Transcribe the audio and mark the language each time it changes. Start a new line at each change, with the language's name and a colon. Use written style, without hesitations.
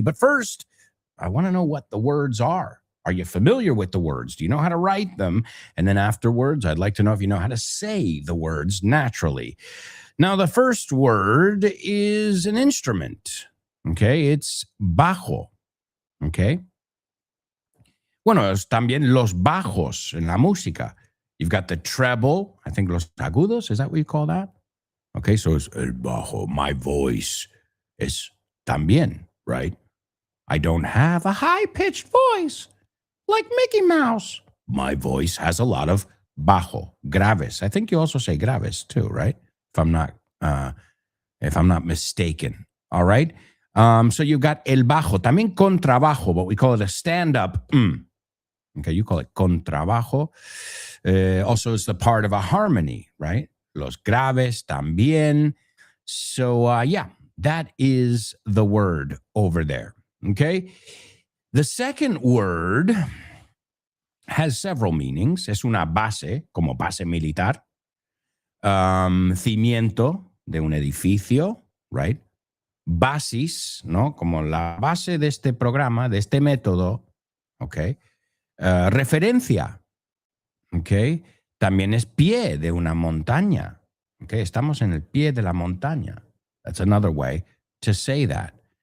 English: But first, I want to know what the words are. Are you familiar with the words? Do you know how to write them? And then afterwards, I'd like to know if you know how to say the words naturally. Now, the first word is an instrument. Okay, it's bajo. Okay.
Spanish: Bueno, es también los bajos en la música.
English: You've got the treble, I think los agudos, is that what you call that? Okay, so it's el bajo, my voice is también, right? I don't have a high-pitched voice like Mickey Mouse. My voice has a lot of bajo, graves. I think you also say graves too, right? If I'm not mistaken. All right. So you've got el bajo,
Spanish: también contrabajo,
English: but we call it a stand-up. Okay, you call it contrabajo. Also, it's the part of a harmony, right?
Spanish: Los graves también.
English: So, yeah, that is the word over there. Okay. The second word has several meanings.
Spanish: Es una base, como base militar. Cimiento de un edificio, right? Basis, ¿no? Como la base de este programa, de este método, ¿ok? Referencia, ¿ok? También es pie de una montaña, ¿ok? Estamos en el pie de la montaña.
English: That's another way to say that.